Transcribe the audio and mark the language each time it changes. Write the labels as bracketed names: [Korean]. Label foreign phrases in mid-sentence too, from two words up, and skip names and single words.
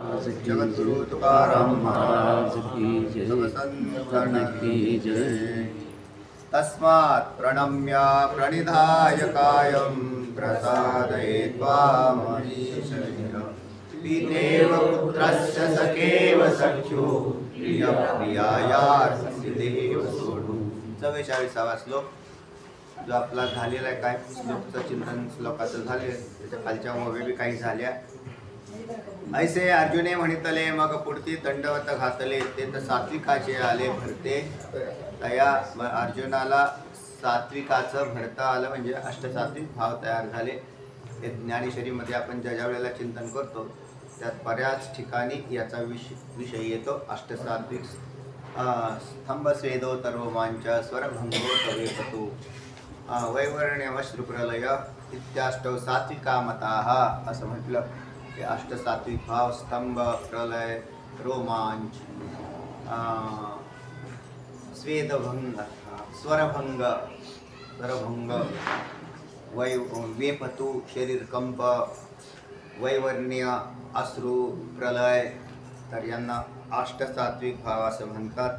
[Marathi] महाराज जगद्गुरु तुकाराम महाराज की जय, संतन की जय। [Sanskrit] तस्मात् प्रणम्य प्रणिधाय कायं प्रसादयित्वा मनीषः पितेव पुत्रस्य सखेव सख्यो प्रियायार्थिदेव सोढू। [Marathi] 44वा श्लोक जो आपला झालेला आहे, काय श्लोकचं चिंतन श्लोकाचं झाले, त्याच्या खालच्या ओव्या बी काही झाल्या। ऐसे अर्जुने म्हणितले मग पुढती दंडवत घातले, ते तर सात्विकाचे आले भरते। तया अर्जुनाला सात्विकाचं भरता आलं, म्हणजे अष्टसात्विक भाव तयार झाले। हे ज्ञानेश्वरीमध्ये आपण ज्या वेळेला चिंतन करतो त्यात बऱ्याच ठिकाणी याचा विषय येतो। [Sanskrit] अष्टसात्विक स्तंभ स्वेदो तर्वमांच स्वरभंगो तवेपतु वैवर्ण्यमश्रुप्रलय इत्याष्टौ सात्विका मताः [Marathi] असं म्हटलं की अष्टसात्विक भाव स्तंभ, प्रलय, रोमांच, स्वेदभंग, स्वरभंग, वेपतु शरीरकंप, वैवर्ण्य, अश्रू, प्रलय, तर यांना अष्टसात्विक भाव असं म्हणतात।